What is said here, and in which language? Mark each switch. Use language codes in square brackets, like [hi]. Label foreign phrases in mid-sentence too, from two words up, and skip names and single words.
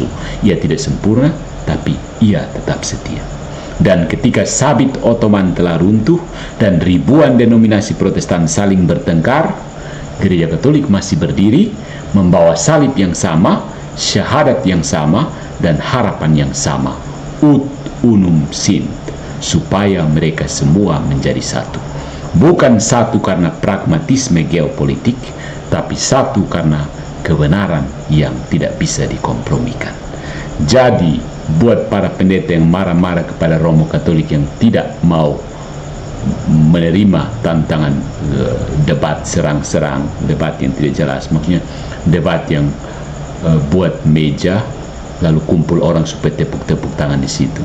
[id] Ia tidak sempurna, tapi ia tetap setia. Dan ketika sabit Ottoman telah runtuh dan ribuan denominasi Protestan saling bertengkar, Gereja Katolik masih berdiri, membawa salib yang sama, syahadat yang sama, dan harapan yang sama, [la] ut unum sint, [id] supaya mereka semua menjadi satu. Bukan satu karena pragmatisme geopolitik, tapi satu karena kebenaran yang tidak bisa dikompromikan. Jadi, buat para pendeta yang marah-marah kepada Romo Katolik yang tidak mau menerima tantangan debat serang-serang, debat yang tidak jelas, maksudnya debat yang buat meja lalu kumpul orang supaya tepuk-tepuk tangan di situ.